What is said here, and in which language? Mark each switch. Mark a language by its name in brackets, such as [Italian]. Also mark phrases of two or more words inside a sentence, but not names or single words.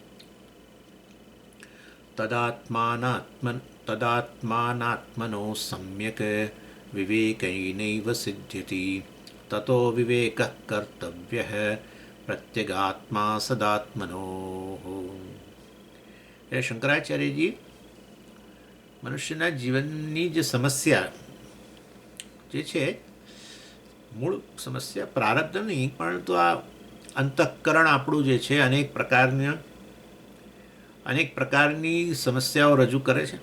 [Sanskrit] तदात्मानात्मनो सम्यक् विवेकैनैव सिद्ध्यति ततो विवेकः कर्तव्यः प्रत्यगात्मा सदात्मनोः। [Gujarati] शंकराचार्यजी મનુષ્યના જીવનની જે સમસ્યા જે છે મૂળ સમસ્યા પ્રારબ્ધ નહીં, પરંતુ આ અંતઃકરણ આપણું જે છે અનેક પ્રકારની સમસ્યાઓ રજૂ કરે છે.